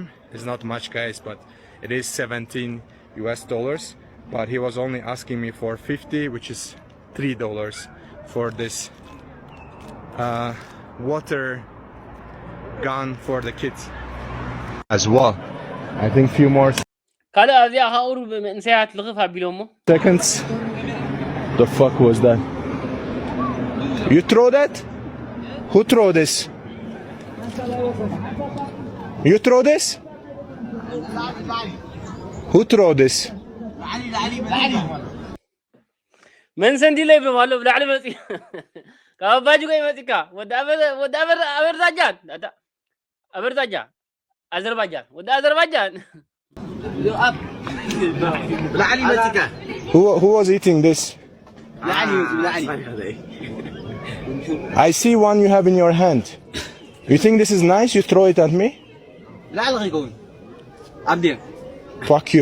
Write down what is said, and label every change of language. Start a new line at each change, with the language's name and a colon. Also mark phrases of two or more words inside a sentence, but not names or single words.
English: It's not much, guys, but it is $17. But he was only asking me for 50, which is $3 for this water gun for the kids as well. I think few more
Tigrinya: ካልእ ኣብዚኣ ካውሩ መንእሰያት ልኽፍ ኣቢሎሞ
English: seconds. The fuck was that? You throw that? Who throw this? You throw this? Who throw this?
Tigrinya: መንሰን ዲለ ይብሎም ኣሎ ብላዕሊ መፂ ካብ ኣባጁ ቆይ መፂካ ወዲ ኣበርዛጃን ኣዘርባጃን ወዲ ኣዘርባጃን
English: Who was eating this? I see one you have in your hand. You think this is nice? You throw it at me? Fuck you.